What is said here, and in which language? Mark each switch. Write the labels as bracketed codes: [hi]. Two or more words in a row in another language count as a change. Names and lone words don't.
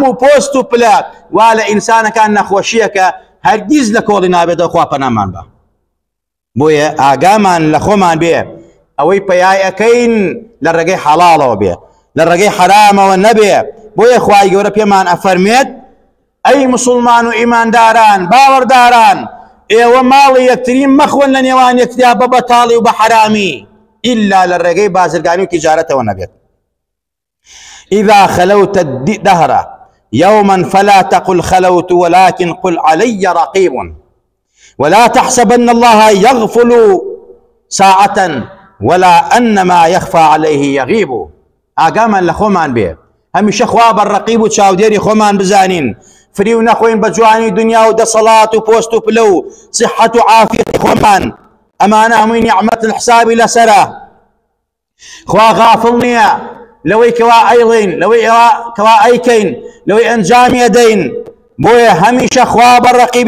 [ckb] و پۆست و پلە وا لە ئینسانەکان نەخۆشیەکە هەرگیز لە کۆڵی نابێتەوە خوا پەنامان بە بۆیە ئاگامان لە خۆمان بێ ئەوەی پەیای ئەەکەین لە ڕێگەی حەڵاڵەوە بێ لە ڕێگەی حرامەوە نەبێ بۆیە خوای گەورە پێمان ئەفەرمێت ئەی مسلمان و ئیمانداران باوەڕداران ئێوە ماڵی یەکترین مەخۆن لە نێوان یەکتریا بە بەتاڵی و بە حرامی ئیلا لە ڕێگەی بازرگانی و تیجارەتەوە نەبێت [ar] إذا خلوت الدهر يوما فلا تقل خلوت ولكن قل علي رقيب ولا تحسبن الله يغفل ساعة ولا أن ما يخفى عليه يغيب [ckb] ئاگامان لە خۆمان بێ هەمیشە خوا بەڕەقیب و چاودێری خۆمان بزانین فریو نەخۆین بە جوانی دنیا و دەسەڵات و پۆست و پلە و صحەت و عافیەتی خۆمان ئەمانە هەمووی نیعمەت الحسابی لەسەرە خوا غافڵ نییە لەوەی کەوا ئەیڵین لەوەی کەوا ئەیکەین لەوەی ئەنجامی ئەدەین بۆیە هەمیشە خوا بەڕەقیبی